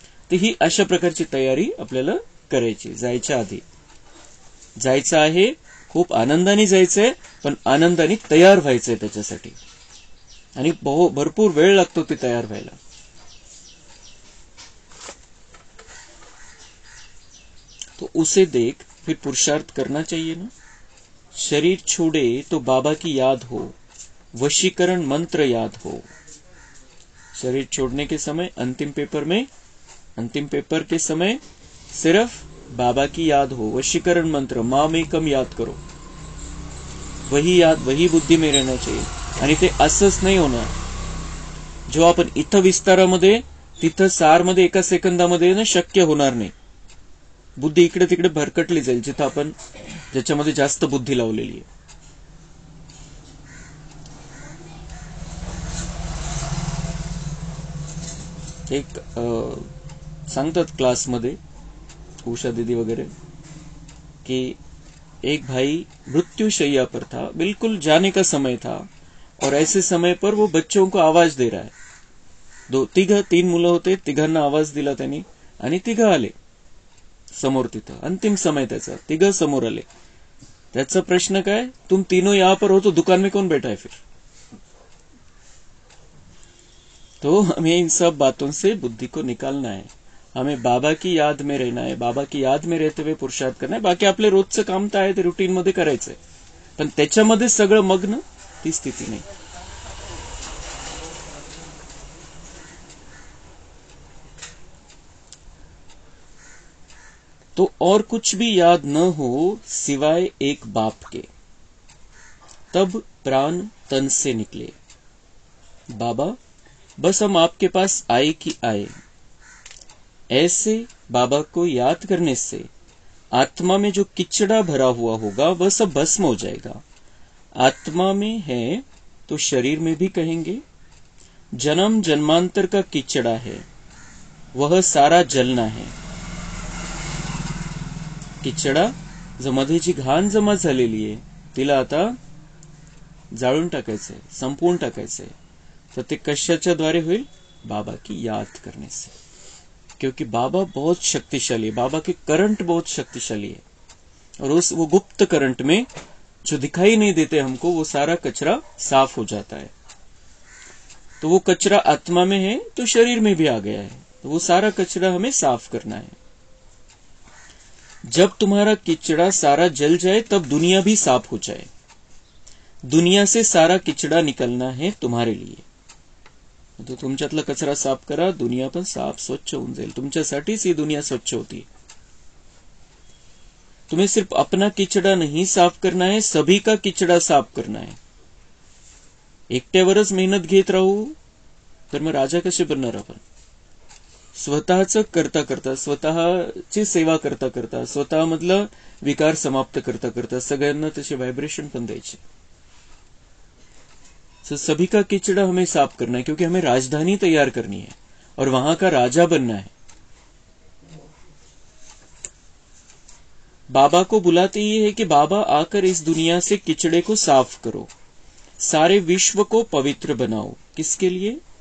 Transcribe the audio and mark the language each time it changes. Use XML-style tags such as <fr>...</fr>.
<mr>तर ही अशा प्रकारची तयारी आपल्याला करायची जायच्या आधी। जायचं आहे, खूप आनंदाने जायचंय, पण आनंदाने तयार व्हायचंय त्याच्यासाठी, आणि भरपूर वेळ लागतो ती तयार व्हायला।</mr> <hi>तो उसे देख फिर पुरुषार्थ करना चाहिए ना। शरीर छोड़े तो बाबा की याद हो, वशीकरण मंत्र याद हो। शरीर छोड़ने के समय अंतिम पेपर के समय सिर्फ बाबा की याद हो, वशीकरण मंत्र मामेकम याद करो, वही बुद्धी में रहना चाहिए।</hi> <mr>आणि ते असंच नाही होणार जो आपण इथं विस्तारामध्ये, तिथं सारमध्ये एका सेकंदामध्ये ना शक्य होणार नाही। बुद्धी इकडे तिकडे भरकटली जाईल जिथं आपण ज्याच्यामध्ये जास्त बुद्धी लावलेली आहे। एक सांगतात क्लासमध्ये उषा दीदी वगैरे</mr> <hi>कि एक भाई मृत्युशैया पर था, बिल्कुल जाने का समय था, और ऐसे समय पर वो बच्चों को आवाज दे रहा है।</hi> <mr>3 मुलं होते, तिघांना आवाज दिला त्यांनी, आणि तिघ आले समोर। तिथं अंतिम समय त्याचा, तिघ समोर आले।</mr> <hi>त्याचा प्रश्न काय, तुम तीनों यहां पर हो तो दुकान में कौन बैठा है फिर। तो हमें इन सब बातों से बुद्धि को निकालना है, हमें बाबा की याद में रहना है, बाबा की याद में रहते हुए पुरुषार्थ करना है।</hi> <mr>बाकी आपले रोजचं काम तर आहे, ते रुटीन मध्ये करायचंय, पण त्याच्यामध्ये सगळं मग्न ती स्थिती नाही।</mr> <hi>तो और कुछ भी याद न हो सिवाय एक बाप के, तब प्राण तन से निकले। बाबा बस हम आपके पास आए कि आए। ऐसे बाबा को याद करने से आत्मा में जो किचड़ा भरा हुआ होगा वह सब भस्म हो जाएगा। आत्मा में है तो शरीर में भी कहेंगे, जन्म जन्मांतर का किचड़ा है, वह सारा जलना है।</hi> <mr>किचड़ा जो मध्ये जी घाण जमा झालेली आहे तिला आता जाळून टाकायचंय, संपवून टाकायचंय। तर ते कशाच्या द्वारे होईल,</mr> <hi>बाबा की याद करने से। क्योंकि बाबा बहुत शक्तिशाली है, बाबा के करंट बहुत शक्तिशाली है, और वो गुप्त करंट में जो दिखाई नहीं देते हमको, वो सारा कचरा साफ हो जाता है। तो वो कचरा आत्मा में है तो शरीर में भी आ गया है, तो वो सारा कचरा हमें साफ करना है। जब तुम्हारा किचड़ा सारा जल जाए तब दुनिया भी साफ हो जाए। दुनिया से सारा किचड़ा निकलना है तुम्हारे लिए।</hi> <mr>तो तुमच्यातला कचरा साफ करा, दुनिया पण साफ स्वच्छ होऊन जाईल। तुमच्यासाठीच ही दुनिया स्वच्छ होती।</mr> <hi>तुम्हें सिर्फ अपना किचड़ा नहीं साफ करना है, सभी का किचड़ा साफ करना है।</hi> <mr>एकट्यावरच मेहनत घेत राहू तर मग राजा कसे बनणार आपण। स्वतःचं करता करता, स्वतःची सेवा करता करता, स्वतःमधलं विकार समाप्त करता करता सगळ्यांना तसे व्हाइब्रेशन पण द्यायचे.</mr> <hi>तो सभी का किचड़ा हमें साफ करना है, क्योंकि हमें राजधानी तैयार करनी है और वहां का राजा बनना है. बाबा को बुलाते ये है कि बाबा आकर इस दुनिया से किचड़े को साफ करो, सारे विश्व को पवित्र बनाओ. किसके लिए?</hi>